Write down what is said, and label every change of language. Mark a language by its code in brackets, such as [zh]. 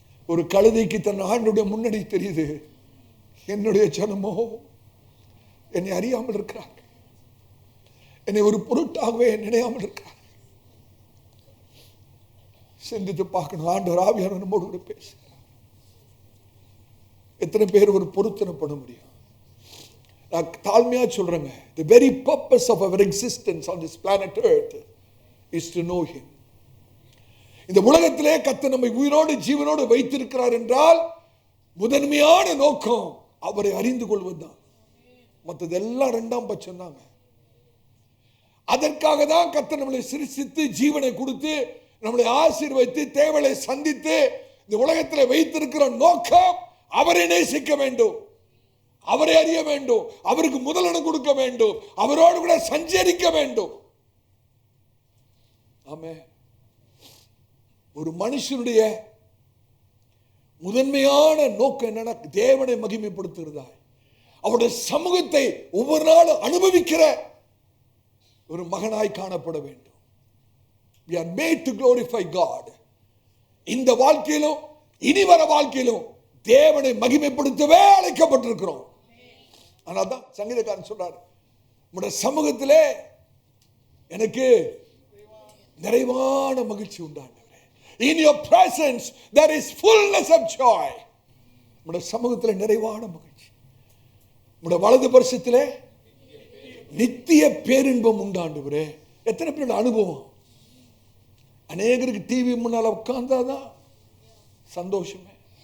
[ta] ஒரு கழுதைக்கு தன் ஆண்டுடைய முன்னாடி தெரியுது, என்னுடைய ஜனமோ என்னை அறியாமல் இருக்கிறாங்க, என்னை ஒரு பொருட்டாகவே நினையாமல் இருக்கிறாங்க. சிந்தித்து பார்க்கணும். ஆண்டவர் ஆவியானவர் நம்மோடு கூட பேசுகிறார். எத்தனை பேர் ஒரு பொருத்தனை பண்ண முடியும்? நான் தாழ்மையா சொல்றேங்க, [en] the very purpose of our existence on this planet earth is to know him. [ta] இந்த உலகத்திலே கர்த்தர் நம்மை உயிரோடு ஜீவனோடு வைத்திருக்கிறார் என்றால் முதன்மையான நோக்கம் அவரை அறிந்து கொள்வதுதான். மற்றதெல்லாம் இரண்டாம் பட்சம் தாங்க. அதற்காக தான் கர்த்தர் நம்மளை சிருஷ்டித்து ஜீவனை கொடுத்து நம்மளை ஆசீர்வதித்து தேவலை சந்தித்து இந்த உலகத்தில் வைத்திருக்கிற நோக்கம் அவரை நேசிக்க வேண்டும், அவரை அறிய வேண்டும், அவருக்கு முதலிடம் கொடுக்க வேண்டும், அவரோடு கூட சஞ்சரிக்க வேண்டும். ஆமென். ஒரு மனுஷனுடைய முதன்மையான நோக்கம் என்னன்னா தேவனை மகிமைப்படுத்துகிறதா, அவருடைய சமூகத்தை ஒவ்வொரு நாளும் அனுபவிக்கிற ஒரு மகனாய் காணப்பட வேண்டும். [en] We are made to glorify God. [ta] இந்த வாழ்க்கையிலும் இனி வர வாழ்க்கையிலும் தேவனை மகிமைப்படுத்தவே அழைக்கப்பட்டிருக்கிறோம். ஆனாதான் சங்கீதக்காரன் சொல்றாரு, உம்முடைய சமூகத்திலே எனக்கு நிறைவான மகிழ்ச்சி உண்டாண்டவரே. [en] In your presence there is fullness of joy. [ta] உம்முடைய சமூகத்திலே நிறைவான மகிழ்ச்சி, உம்முடைய வலது பரிசத்திலே நித்திய பேரின்பம் உண்டாண்டவரே. எத்தனை பேரோட அனுபவம்? அநேகருக்கு டிவி முன்னால உட்கார்ந்தாதான் சந்தோஷமே.